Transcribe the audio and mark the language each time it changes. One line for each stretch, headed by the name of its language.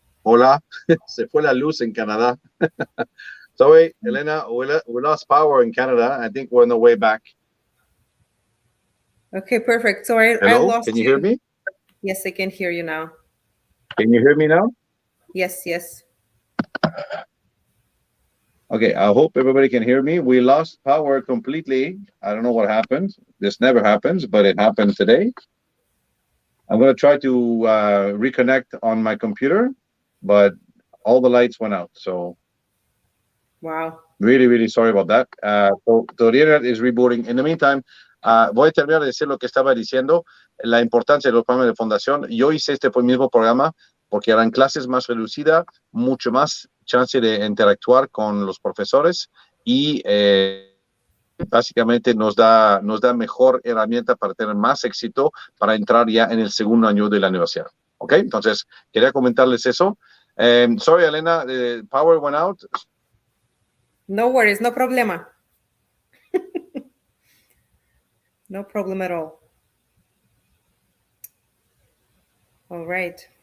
Spanish: Hola, se fue la luz en Canadá.
English: Sorry, Elena, we lost power in Canada. I think we're on the way back. Okay, perfect. Sorry, I Hello, lost can you hear me? Yes, I can hear you now. Can you hear me now? Yes, yes. Okay, I hope everybody can hear me. We lost power completely. I don't know what happened. This never happens, but it happened today. I'm going to try to reconnect on my computer, but all the lights went out. So Wow. really, really sorry about that. So the internet is rebooting. In the meantime,
Spanish: voy a terminar de decir lo que estaba diciendo, la importancia de los programas de fundación. Yo hice este mismo programa porque eran clases más reducidas, mucho más chance de interactuar con los profesores y básicamente nos da mejor herramienta para tener más éxito para entrar ya en el segundo año de la universidad. ¿Ok? Entonces, quería comentarles eso.
English: Sorry, Elena, the power went out. No worries,
Spanish: no problema.
English: No problem at all. All right.